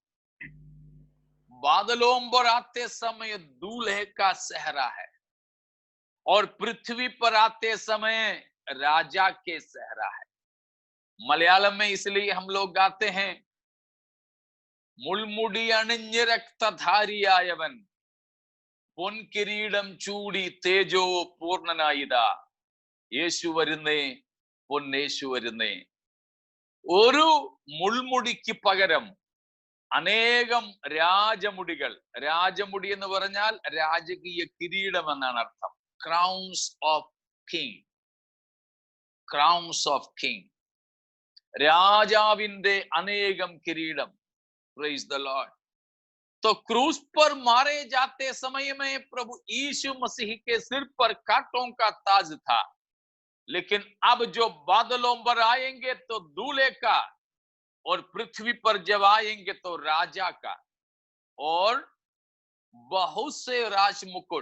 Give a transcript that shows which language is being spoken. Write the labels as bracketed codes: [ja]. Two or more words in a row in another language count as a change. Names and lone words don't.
[hi] बादलों पर आते समय दूल्हे का सेहरा है और पृथ्वी पर आते समय राजा के सेहरा है। मलयालम में इसलिए हम लोग गाते हैं, [ml] മുൾമുടി അണിഞ്ഞ രക്തധാരിയായവൻ പൊൻ കിരീടം ചൂടി തേജോ പൂർണ്ണനായിതാ യേശു വരുന്നേ പൊന്നേശു വരുന്നേ. ഒരു മുൾമുടിക്ക് പകരം അനേകം രാജമുടികൾ. രാജമുടി എന്ന് പറഞ്ഞാൽ രാജകീയ കിരീടം എന്നാണ് അർത്ഥം. [en] Crowns of King. Crowns of King. [ml] രാജാവിന്റെ അനേകം കിരീടം. [en] Praise the Lord. [hi] तो क्रूस पर मारे जाते समय में प्रभु यीशु मसीह के सिर पर कांटों का ताज था, लेकिन अब जो बादलों पर आएंगे तो दूल्हे का, और पृथ्वी पर जब आएंगे तो राजा का, और बहुत से राजमुकुट.